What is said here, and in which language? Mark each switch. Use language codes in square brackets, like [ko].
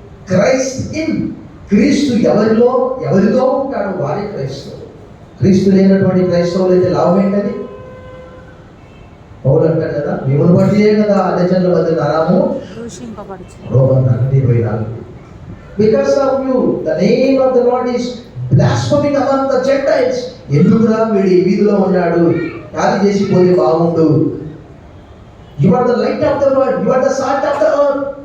[en] Christ in, [te] క్రీస్తు ఎవరిలో ఉంటాడు వారే క్రైస్తవులు. క్రీస్తు లేనటువంటి క్రైస్తవులు అయితే లాభం ఏంటది? పౌలు అంటారు కదా, మిమ్మల్ని బట్టియే కదా అన్యజనుల మధ్య నరము Roman 24. [en] Because of you the name of the Lord is blaspheming among the Gentiles. [te] ఎందుకురా వీడి వీధిలో ఉన్నాడు, ఖాళీ చేసి పోతే బాగుండు. [en] You are the light of the world, you are the salt of the earth.